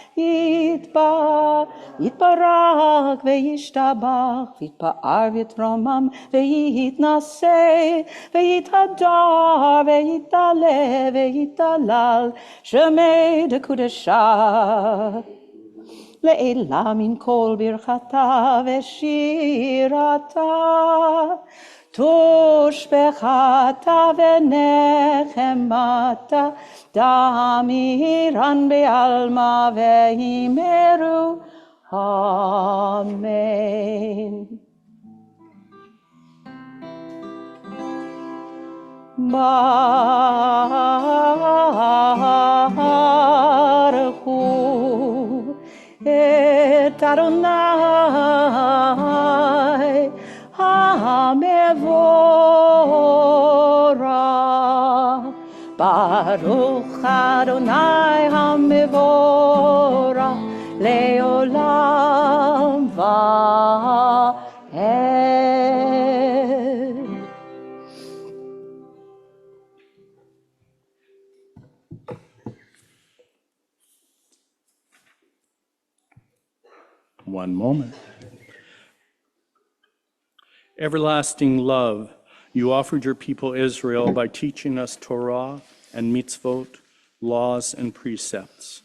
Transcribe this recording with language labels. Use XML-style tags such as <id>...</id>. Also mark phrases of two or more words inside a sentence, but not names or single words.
<arc>יתברך וישתבח ויתפאר ויתרומם ויתנשא ויתהדר ויתעלה ויתהלל שמיה דקודשא לעלא מן כל ברכתא ושירתא תשבחתא ונחמתא דאמירן בעלמא ואמרו אמן.</arc> <he>ברוך הוא את אדוני המבורך. ברוך אדוני המבורך לעולם ועד.</he> <en>One moment. Everlasting love, you offered your people Israel by teaching us Torah and mitzvot, laws and precepts.</en>